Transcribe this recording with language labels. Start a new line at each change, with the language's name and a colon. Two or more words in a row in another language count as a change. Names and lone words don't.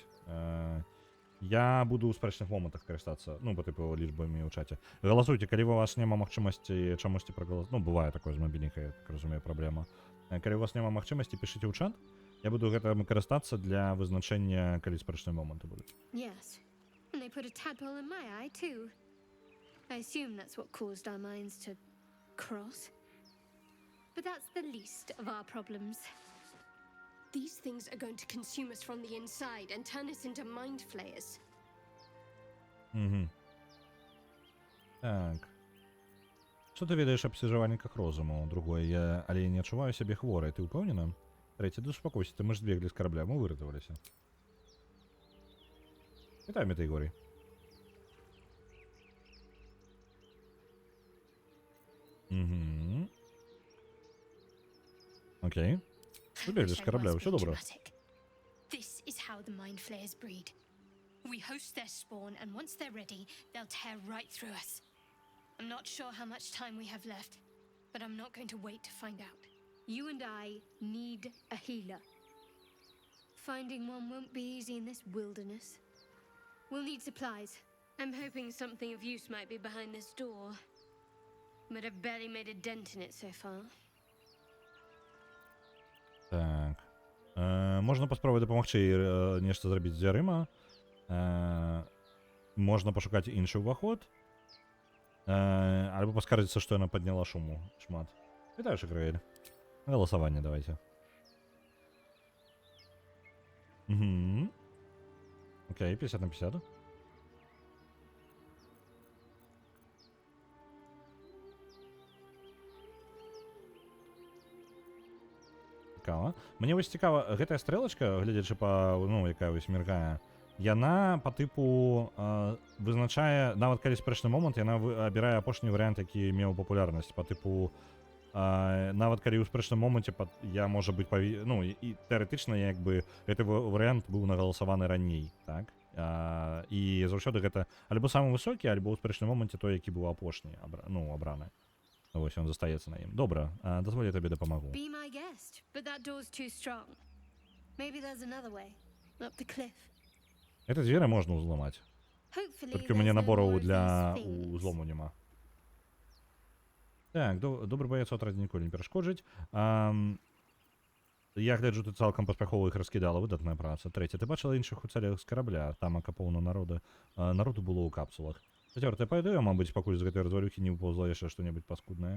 Belarusian: Я буду ў спрэчных момантах карыстацца, по тыпу лічбамі ў чаце. Галасуйце, калі у вас няма магчымасці чамусьці прагаласаваць. Бывае такое з мабільнікай, я так разумею, праблема. Калі у вас няма магчымасці, пішыце ў чат. Я буду гэтым карыстацца для вызначэння, калі спрэчныя моманты будуць.
English: Yes. And they put a tadpole in my eye, too. I assume that's what caused our minds to cross. But that's the least of our problems. These things are going to consume us from the inside and turn us into mind flayers.
Belarusian: Так. Што ты ведаеш аб сцяжаванніках розуму? Другое, але я не адчуваю сябе хворай. Ты ўпэўнена?
Russian: Третье, да успокойся,
Belarusian: мы ж збеглі з карабля, мы выратаваліся. Вітаю, Метаігорій. Окей. Збеглі з карабля, ўсё добра.
English: This is how the mind flayers breed. We host their spawn, and once they're ready, they'll tear right through us. I'm not sure how much time we have left, but I'm not going to wait to find out. You and I need a healer. Finding one won't be easy in this wilderness. We'll need supplies. I'm hoping something of use might be behind this door. But I've barely made a dent in it so far.
Belarusian: Можна паспробувати допомогчи нешта зрабіць з дзвярыма. Можна пашукаць іншы ўваход. Альбо паскардзіцца, што яна падняла шуму шмат. Вітаю, Шакраэль. Галасаванне давайте. Угу. Окей, 50 на 50. Цікава. Мені вось цікава, гэтая стрэлачка, глядзячы па, ну, якая вось міргае, яна па тыпу вызначае, нават калі спрэчны момант, яна абірае апошні варыянт, які меў папулярнасць, па тыпу нават калі ў спрэчным моманце я, можа быць, ну, і тэарэтычна, як бы, гэты варыянт быў нагаласаваны раней, так? І заўсёды гэта альбо самы высокі, альбо ў спрэчным моманце той, які быў апошні, ну, абраны. Вось ён застаецца на ім. Добра, дазволь, я табе дапамагу.
English: Be my guest, but that door's too strong. Maybe there's another way, up the cliff.
Belarusian: Гэта дзверы можна ўзламаць.
English: Hopefully
Belarusian: Толькі ў мяне
English: there's no
Belarusian: набораў
English: more of
Belarusian: для
English: these things.
Belarusian: узлому няма. Так, добры баец отрадзе ніколі не перашкоджыць. Я гляджу, ты цалкам паспяхова іх раскідала, выдатная праца. Трэця, ты бачыла іншых уцалелых з карабля, там акапоўна народу было ў капсулах. Чацвёртая, пайду, мабыць, пакуль з гэтай развалюхі не выпаўзла яшчэ што-небудзь паскуднае.